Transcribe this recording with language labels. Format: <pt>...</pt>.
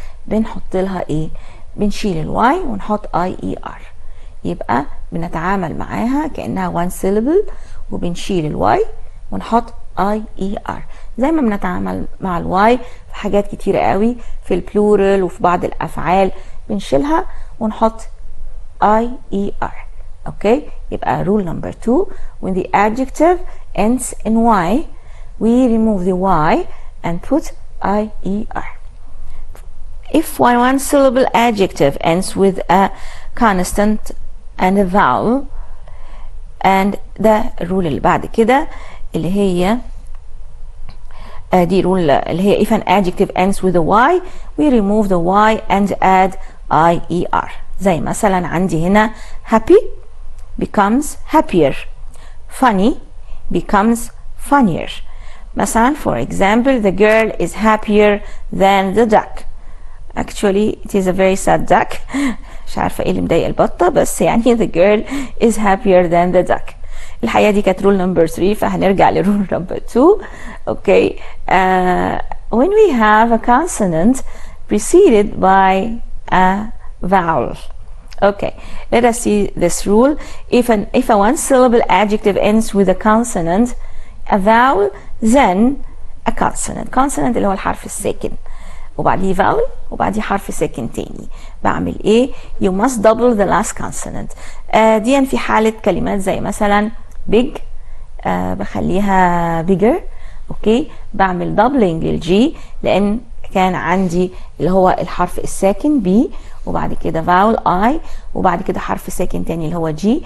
<ar>بنحط لها ايه؟ بنشيل الواي ونحط اي اي ار، يبقى بنتعامل معاها كأنها one syllable وبنشيل الواي ونحط اي اي ار، زي ما بنتعامل مع الواي في حاجات كتيرة قوي في البلورال وفي بعض الافعال بنشيلها ونحط اي اي ار. اوكي، يبقى</ar> <en>rule number 2 when the adjective ends in y we remove the y and put IER. If one syllable adjective ends with a consonant and a vowel, and</en> <ar>ده الرول اللي بعد كده اللي هي</ar> <en>دي رول اللي هي if an adjective ends with a y we remove the y and add IER.</en> <ar>زي مثلا عندي هنا</ar> <en>happy becomes happier, funny becomes funnier. مثلا for example, the girl is happier than the duck. Actually it is a very sad duck.</en> <ar>مش عارفة ايه اللي مضايق البطة، بس يعني</ar> <en>the girl is happier than the duck.</en> <ar>الحقيقة دي كانت rule number 3، فهنرجع لرول number 2.</ar> <en>Okay. When we have a consonant preceded by a vowel. Okay, let us see this rule. If a one syllable adjective ends with a consonant, a vowel, then a consonant.</en> <ar>Consonant اللي هو الحرف الساكن، وبعديه vowel وبعديه حرف ساكن تاني. بعمل ايه؟</ar> <en>You must double the last consonant.</en> <ar>دي في حالة كلمات زي مثلا big، بخليها bigger. اوكي، بعمل doubling للجي لان كان عندي اللي هو الحرف الساكن B، وبعد كده vowel I، وبعد كده حرف ساكن تاني اللي هو G.</ar>